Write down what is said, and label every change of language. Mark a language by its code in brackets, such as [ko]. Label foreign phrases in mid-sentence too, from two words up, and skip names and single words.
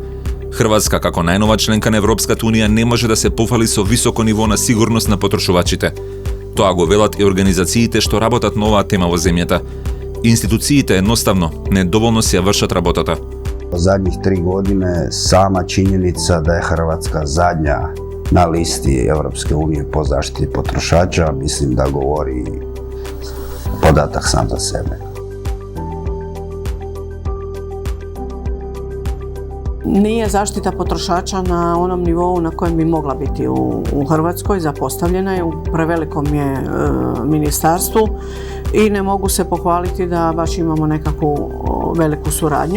[mk] Хрватска како најнова членка на Европската унија не може да се пофали со високо ниво на сигурност на потрошувачите. Тоа го велат и организациите што работат на оваа тема во земјата. Институциите едноставно недоволно си ја вршат работата. [hr] Zadnjih 3 godine sama činjenica da je Hrvatska zadnja na listi Европske unije po zaštiti potrošača, mislim da govori podatak sam za sebe. Nije zaštita potrošača na onom nivou na kojem bi mogla biti u Hrvatskoj, zapostavljena je, u prevelikom je ministarstvu i ne mogu se pohvaliti da baš imamo nekakvu veliku suradnju.